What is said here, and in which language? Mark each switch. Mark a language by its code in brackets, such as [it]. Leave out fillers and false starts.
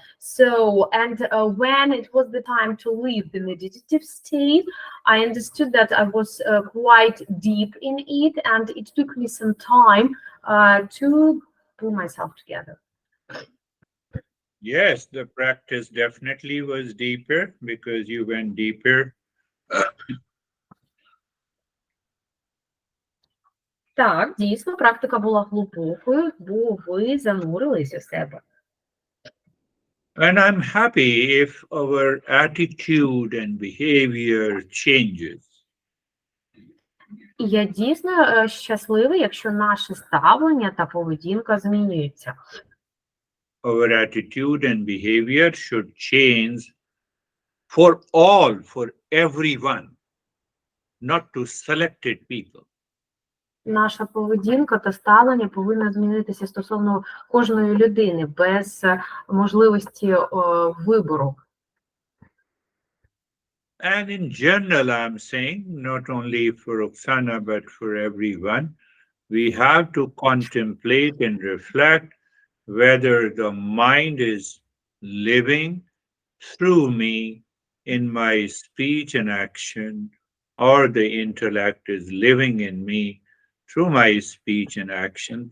[en] So, and when it was the time to leave the meditative state, I understood that I was quite deep in it, and it took me some time to pull myself together. Yes, the practice definitely was deeper because you went deeper. [uk] Так, дійсно, практика була глибокою, бо ви занурились у себе. [en] And I'm happy if our attitude and behavior changes. [uk] І я дійсно щасливий, якщо наше ставлення та поведінка змінюються. [en] Our attitude and behavior should change for all, for everyone, not to selected people. [uk] Наша поведінка та ставлення повинна змінитися стосовно кожної людини, без можливості вибору. [en] And in general, I'm saying, not only for Oksana, but for everyone, we have to contemplate and reflect whether the mind is living through me in my speech and action, or the intellect is living in me through my speech and action.